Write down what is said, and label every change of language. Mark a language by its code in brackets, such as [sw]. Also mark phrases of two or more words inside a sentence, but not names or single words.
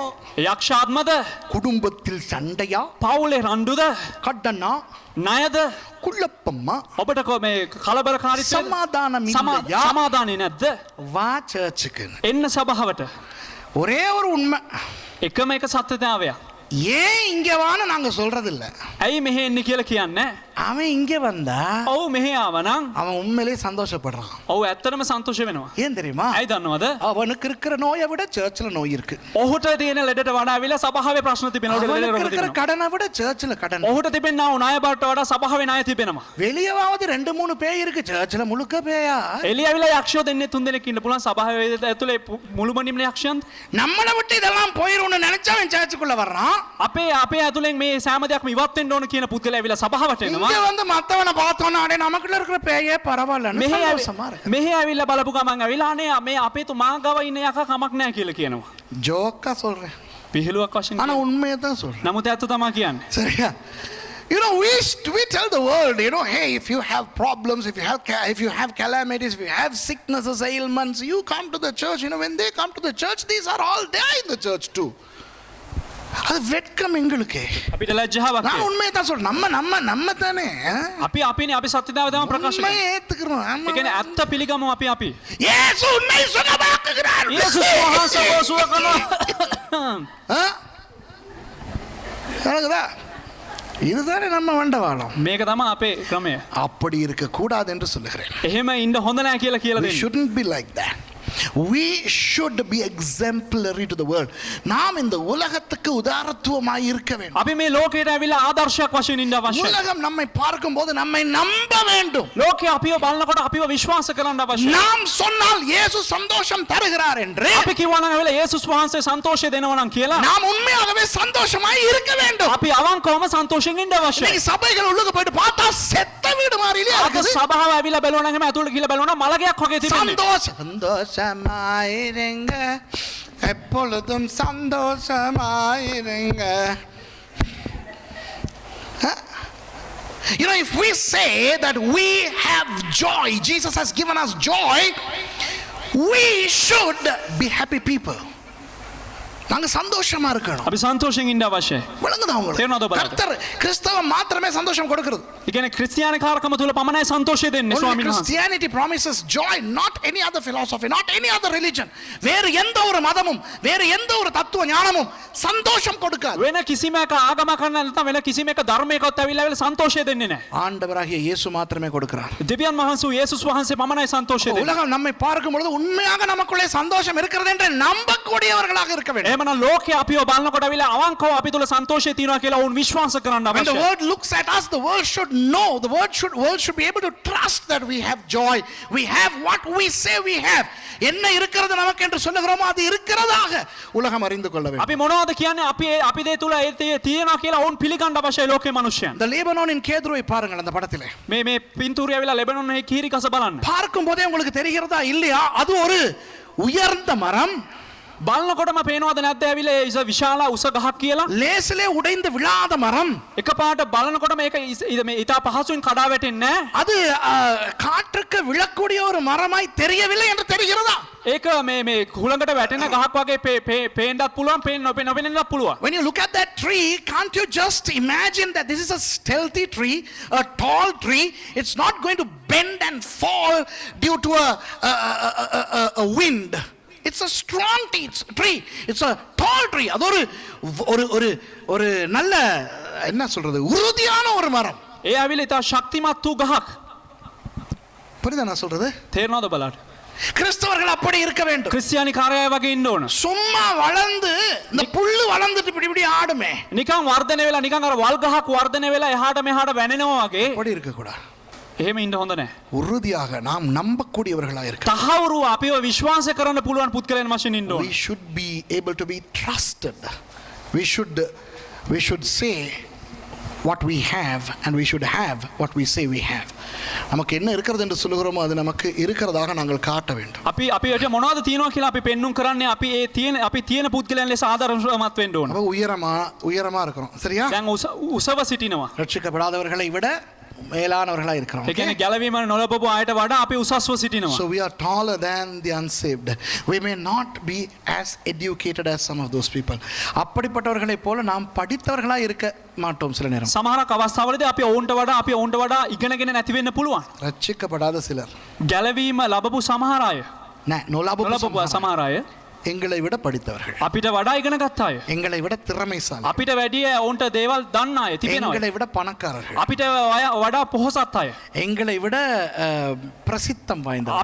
[si] යක්ෂාත්මද? [ta] குடும்பத்தில் சண்டையா, [si] පවුලේ රණ්ඩුද? [ta] கடனா, [si] ණයද? [ta] குழப்பமா, [si] ඔබට මේ කලබලකාරීත්වය [ta] சமாதானம் இல்லையா? [si] සමාදානෙ නැද්ද? [ta] வா சர்ச்சுக்கு. [si] එන්න සභාවට. [ta] ஒரே ஒரு உண்மை, [si] එකම එක සත්‍යතාවයක්. [ta] ஏன் இங்க வான்னு நாங்க சொல்றது இல்ல. [si] ඇයි මෙහෙ එන්නේ කියලා කියන්නේ? [ta] அவன் இங்க வந்தா [si] ඔව් මෙහෙ ආවනම් [ta] அவன் உண்மையிலேயே சந்தோஷப்படுறான். [si] ඔව් ඇත්තටම සන්තෝෂ වෙනවා. [ta] ஏன் தெரியுமா? [si] ඇයි දන්නවද? [ta] அவனுக்கு இருக்கிற நோயை விட சர்ச்சில் நோய் இருக்கு. [si] ඔහුට තියෙන ලෙඩට වඩා ඇවිල්ලා සභාවේ ප්‍රශ්න තිබෙනවා. [ta] அவனுக்கு இருக்கிற கடனை விட சர்ச்சில் கடன். [si] ඔහුට තිබෙනා වූ ණය බවට වඩා සභාවේ ණය තිබෙනවා. [ta] வெளியவாவது 2-3 பேய் இருக்கு, சர்ச்சில் முழுக்க பேயா. [si] එළිය ඇවිල්ලා යක්ෂයෝ දෙන්නේ 3 දෙනෙක් ඉන්න පුළුවන් සභාවේ ඇතුලේ මුළුමනින්ම යක්ෂයන්ද? [ta] நம்மளை விட்டு இதெல்லாம் போயிரும்னு நினைச்சா அவன் சர்ச்சுக்குள்ள வர்றான். [si] අපේ ඇතුලෙන් මේ සෑම දෙයක්ම ඉවත් වෙන්න ඕන කියන පුද්ගලයා ඇවිල්ලා සභාවට එනවා. [ta] இங்க வந்து மத்தவனை பார்த்தோன்னா அடே நமக்குள்ள இருக்கிற பேயே பரவாயில்லைன்னு சந்தோஷமா இருக்கு. [si] මෙහෙ ඇවිල්ලා බලපු ගමන් ඇවිල්ලා අනේ මේ අපේ තුමා ගාව ඉන්න යකා කමක් නැහැ කියලා කියනවා. [ta] ஜோக்கா சொல்றேன், [si] පිහිලුවක් වශයෙන්. [ta] ஆனா உண்மையை தான் சொல்றேன். [si] නමුත් ඇත්ත තමයි කියන්නේ. [ta] சரியா? [en] You know, we tell the world, you know, hey, if you have problems, if you have calamities, if you have sicknesses, ailments, you come to the church. You know, when they come to the church, these are all there in the church too. [ta] அது வெட்கம் எங்களுக்கு. [si] අපිට ලැජ්ජාවක්. [ta] நான் உண்மையை தான் சொல்றேன். நம்ம தானே [si] අපිනේ අපි සත්‍යතාවය තමයි ප්‍රකාශ [ta] உண்மையை [si] කරන්නේ. [ta] ஏத்துக்கிறோம். [si] ඒ කියන්නේ ඇත්ත පිළිගමු අපි. [ta] இயேசு உண்மை சுகமாக்குகிறார். [si] යේසුස් වහන්සේ සුව කරනවා. [ta] நடக்குதா? இதுதானே நம்ம வண்டவாளம். [si] මේක තමයි අපේ ක්‍රමය. [ta] அப்படி இருக்க கூடாது என்று சொல்லுகிறேன். [si] එහෙම ඉන්න හොඳ නැහැ කියලා [en] We [si] දෙන්නේ. [en] shouldn't be like that. We should be exemplary to the world. [ta] நாம் இந்த உலகத்துக்கு உதாரணத்துவமாய் இருக்க வேண்டும். [si] අපි මේ ලෝකයට ඇවිල්ලා ආදර්ශයක් වශයෙන් ඉන්න අවශ්‍යයි. [ta] உலகம் நம்மை பார்க்கும்போது நம்மை நம்ப வேண்டும். [si] ලෝකේ අපිව බලනකොට අපිව විශ්වාස කරන්න අවශ්‍යයි. [ta] நாம் சொன்னால் இயேசு சந்தோஷம் தருகிறார் என்று [si] අපි කියවනම් ඇවිල්ලා යේසුස් වහන්සේ සන්තෝෂය දෙනවා නම් කියලා [ta] நாம் உண்மையாகவே சந்தோஷமாய் இருக்க வேண்டும். [si] අපි අවංකවම සන්තෝෂයෙන් ඉන්න අවශ්‍යයි. [ta] இன்னைக்கு சபைகள் உள்ளுக்கு போயிட்டு பார்த்தா செத்த வீடு மாதிரி இல்லையா [si] අද [ta] இருக்குது. [si] සභාව ඇවිල්ලා බලනවා නම් එහෙම ඇතුළට ගිහලා බලනවා නම් මලගයක් වගේ තිබෙන්නේ. [ta] சந்தோஷமாயிருங்க, எப்பொழுதும் சந்தோஷமாயிருங்க. [en] You know, if we say that we have joy, Jesus has given us joy, we should be happy people. [ta] நாங்க சந்தோஷமா இருக்கணும். [si] අපි සන්තෝෂයෙන් ඉන්න අවශ්‍යයි. [ta] விளங்குதா உங்களுக்கு? [si] තේරෙනවද ඔබට? [ta] கர்த்தர் கிறிஸ்தவம் மாத்திரமே சந்தோஷம் கொடுக்கிறது. [si] ඒ කියන්නේ ක්‍රිස්තියානි කාර්කම තුල පමණයි සන්තෝෂය දෙන්නේ [en] Only [si] ස්වාමීන් වහන්සේ. [en] Christianity promises joy, not any other philosophy, not any other religion. [ta] வேறு எந்த ஒரு மதமும் வேறு எந்த ஒரு தத்துவ ஞானமும் சந்தோஷம் கொடுக்காது. [si] වෙන කිසිම එක ආගමක් නැත්නම් වෙන කිසිම එක ධර්මයකවත් ඇවිල්ලා සන්තෝෂය දෙන්නේ නැහැ. [ta] ஆண்டவராகிய இயேசு மாத்திரமே கொடுக்கிறார். [si] දෙවියන් වහන්සේ යේසුස් වහන්සේ පමණයි සන්තෝෂය දෙන්නේ. [ta] உலகம் நம்மை பார்க்கும் பொழுது உண்மையாக நமக்குள்ளே சந்தோஷம் இருக்கிறது என்று நம்பக்கூடியவர்களாக இருக்க வேண்டும். [si] එහෙමනම් ලෝකේ අපිව බලනකොට ඇවිල්ලා අවංකව අපි තුල සන්තෝෂය තියෙනවා කියලා වුන් විශ්වාස කරන්න [en] When the [si] අවශ්‍යයි. [en] world looks at us, the world should know, the world should be able to trust that we have joy. We have what we say we have. [ta] என்ன இருக்கிறது நமக்கு என்று சொல்லுகிறோமோ அது இருக்கிறதாக உலகம் அறிந்து கொள்ள வேண்டும். [si] අපි මොනවද කියන්නේ අපි දේ තුල ඒ තියෙනවා කියලා වුන් පිළිගන්න අවශ්‍යයි ලෝකේ මිනිස්සුන්. [ta] இந்த லீபனோனின் கேதுருவை பாருங்கள் அந்த படத்திலே. [si] මේ පින්තූරය ඇවිල්ලා ලෙබනොන් කීරි කස බලන්න. [ta] பார்க்கும் போதே உங்களுக்கு தெரிகிறதா இல்லையா, அது ஒரு உயர்ந்த மரம். [si] බලනකොටම පේනවද නැද්ද ඇවිල්ලා ඒ විශාල උස ගහක් කියලා? [ta] லேசிலே உடைந்து விழாத மரம். [si] එකපාරට බලනකොට මේක මේ ඊට පහසුවෙන් කඩා වැටෙන්නේ නැහැ. [ta] அது காற்றுக்கு விழக்கூடிய ஒரு மரமாய் தெரியவில்லை என்று தெரிகிறதா? [si] ඒක මේ හුළඟට වැටෙන ගහක් වගේ පේන්නත් පුළුවන්, නොපෙනෙන්නත් පුළුවන්. [en] When you look at that tree, can't you just imagine that this is a stealthy tree, a tall tree? It's not going to bend and fall due to a wind. It's a strong tree. It's a tall tree. [ta] அது ஒரு நல்ல என்ன சொல்றது, உறுதியான ஒரு மரம். [si] ඒ ඇවිල්ලා ඉතා ශක්තිමත් වූ ගහක්. [ta] புரியுதா நான் சொல்றது? [si] තේරෙනවද බලන්න? [ta] கிறிஸ்தவர்கள் அப்படி இருக்க வேண்டும். [si] ක්‍රිස්තියානි කාර්යය වගේ ඉන්න ඕන. [ta] சும்மா வளர்ந்து இந்த புல்லு வளர்ந்துட்டு இப்படி ஆடுமே, [si] නිකන් වර්ධනය වෙලා නිකන් අර වල් ගහක් වර්ධනය වෙලා එහාට මෙහාට වැනෙනවා වගේ [ta] அப்படி இருக்க கூடாது. [si] එහෙම ඉන්න හොඳ නැහැ. [ta] உறுதியாக நாம் நம்பக்கூடியவர்களாக இருக்க. [si] තහවුරු අපිව විශ්වාස කරන්න පුළුවන් පුද්ගලයන් වශයෙන් ඉන්න ඕන. [en] We should be able to be trusted. We should say what we have and we should have what we say we have. [ta] நமக்கு என்ன இருக்கிறது என்று சொல்லுகிறோமோ அது நமக்கு இருக்கிறதாக நாங்கள் காட்ட வேண்டும். [si] අපිට මොනවද තියෙනවා කියලා අපි පෙන්눔 කරන්නේ අපි තියෙන පුද්ගලයන් ලෙස ආදර්ශමත් වෙන්න ඕන. [ta] உயரமா இருக்கிறோம். சரியா? [si] දැන් උසව සිටිනවා. [ta] ரட்சிக்கப்படாதவர்களை விட மேலானவர்களா இருக்கிறோம். [si] ඒ කියන්නේ ගැලවීම නොලබපු අයට වඩා අපි උසස්ව සිටිනවා. [en] So we are taller than the unsaved. We may not be as educated as some of those people. [ta] அப்படிப்பட்டவர்களைப் போல நாம் படித்தவர்களா இருக்க மாட்டோம் சில நேரம். [si] සමහරක් අවස්ථාවලදී අපි ඔවුන්ට වඩා ඉගෙනගෙන නැති වෙන්න පුළුවන්. [ta] ரட்சிக்கப்படாத சிலர், [si] ගැලවීම ලැබපු සමහර අය, නොලබපු සමහර අය [ta] எங்களை விட படித்தவர்கள், [si] අපිට වඩා ඉගෙන ගත්ත අය, [ta] எங்களை விட திறமைசாலி, [si] අපිට වැඩිය ඔවුන්ට දේවල් දන්න අය තිබෙනවා. [ta] எங்களை விட பணக்காரர்கள், [si] අපිට වඩා පොහොසත් අය, [ta] எங்களை விட பிரசித்தம் வாய்ந்தவர்கள்,